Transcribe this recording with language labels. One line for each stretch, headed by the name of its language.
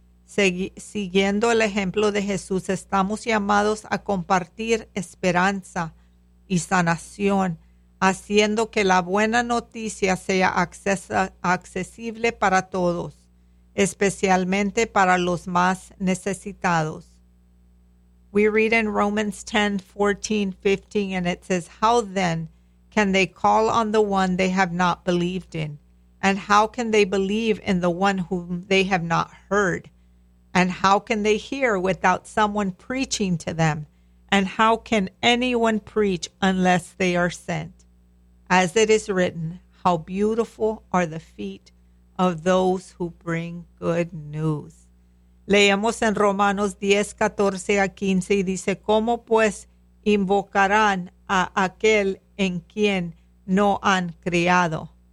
Spanish: Siguiendo el ejemplo de Jesús, estamos llamados a compartir esperanza y sanación, haciendo que la buena noticia sea accesible para todos, especialmente para los más necesitados.
English: We read in Romans 10:14-15, and it says, "How then can they call on the one they have not believed in? And how can they believe in the one whom they have not heard? And how can they hear without someone preaching to them? And how can anyone preach unless they are sent? As it is written, how beautiful are the feet of those who bring good news."
Spanish: Leemos en Romanos 10:14-15, y dice, "¿Cómo pues invocarán a aquel en quien no han creído?